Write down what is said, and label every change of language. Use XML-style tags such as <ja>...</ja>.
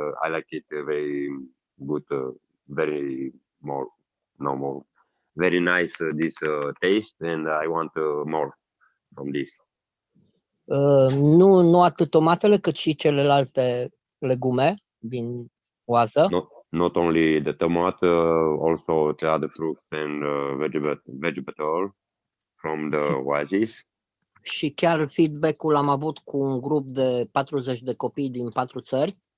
<en>I like it very good, very more very nice this taste, and I want more from this.</en> <ro>Nu atât tomatele, cât și celelalte legume din oază.</ro> <en>Not only the tomato, also the other fruits and vegetable from the oasis.</en> <ro>Și chiar feedback-ul am avut cu un grup de 40 de copii din 4 țări.</ro>